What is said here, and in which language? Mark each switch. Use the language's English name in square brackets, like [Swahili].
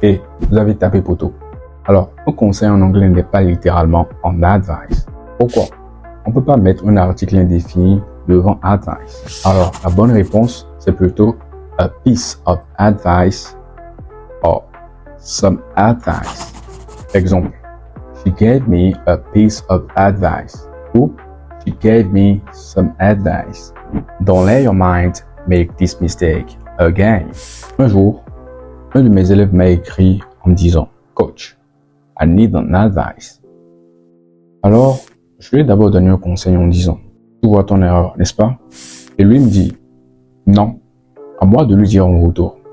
[French] Et vous avez tapé poteau. Alors, un conseil en anglais n'est pas littéralement en advice. Pourquoi? On ne peut pas mettre un article indéfini devant advice. Alors, la bonne réponse, c'est plutôt [English] a piece of advice or some advice. Exemple, she gave me a piece of advice ou she gave me some advice. Don't let your mind make this mistake again. [French] Un jour, un de mes élèves m'a écrit en me disant, Coach, [English] I need an advice. [French] Alors, je lui ai d'abord donné un conseil en disant, tu vois ton erreur, n'est-ce pas? Et lui me dit, non, à moi de lui dire en retour.